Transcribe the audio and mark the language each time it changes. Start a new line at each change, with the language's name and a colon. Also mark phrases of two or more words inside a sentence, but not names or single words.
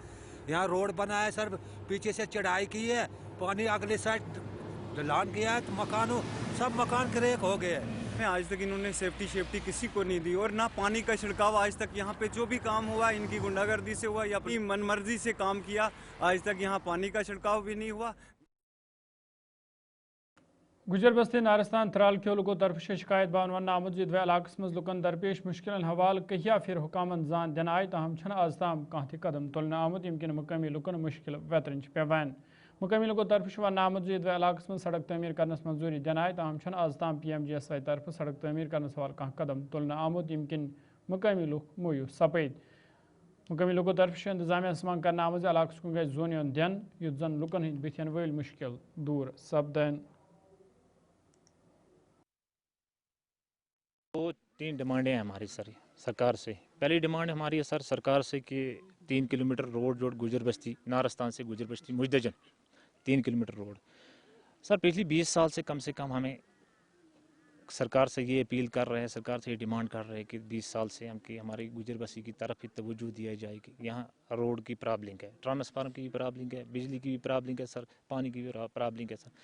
Urdu: یہاں روڈ بنا ہے سر، پیچھے سے چڑھائی کی ہے، پانی اگلی سائڈ ڈھلان کیا ہے، تو مکانوں سب مکان کریک ہو گئے ہیں۔ آج تک انہوں نے سیفٹی کسی کو نہیں دی، اور نہ پانی کا چھڑکاو آج تک یہاں پہ جو بھی کام ہوا ان کی گنڈا گردی سے ہوا یا اپنی من مرضی سے کام کیا، آج تک یہاں پانی کا چھڑکاو بھی نہیں ہوا۔
Kashmiri: گجر بستی نارستان ترال کیو لوکو طرف شکایت باون ون آمت زِ دو علاقس مز لکن درپیش مشکلن حوالہ کہیا پھر حکامن زان دن آئی، تاہم چھن آز تام کانٛہہ تہ قدم تلنہ آمت یم کن مقامی لکن مشکل ویترن پیوان۔ مقامی لوکو طرف ون آمت زِ دو علاقس مز سڑک تعمیر کرنس منظوری دن آئی، تاہم چھن آز تام پی ایم جی ایس وائی طرف سڑک تعمیر کرنس حوالہ کانٛہہ قدم تلنہ آمت یم کن مقامی لوک مویوس سپد۔ مقامی لوگوں طرف انتظامیہ منگ کرنے آمت علاقس کن گژھِ زون یُن دِنہٕ یُتھ زن لُکن ہٕنٛدۍ بٕتھِ وٲلۍ مُشکل دوٗر سپدن.
Urdu: دو تین ڈیمانڈیں ہیں ہماری سر سرکار سے. پہلی ڈیمانڈ ہماری ہے سر سرکار سے کہ 3 کلومیٹر روڈ جو گجر بستی نارستان سے گجر بستی مجدجن 3 کلومیٹر روڈ. سر پچھلی 20 سال سے کم ہمیں سرکار سے یہ اپیل کر رہے ہیں, سرکار سے یہ ڈیمانڈ کر رہے ہیں کہ 20 سال سے ہم کہ ہماری گجر بستی کی طرف ہی توجہ دیا جائے کہ یہاں روڈ کی پرابلم ہے, ٹرانسفارم کی بھی پرابلم ہے, بجلی کی بھی پرابلم ہے سر, پانی کی بھی پرابلم ہے سر.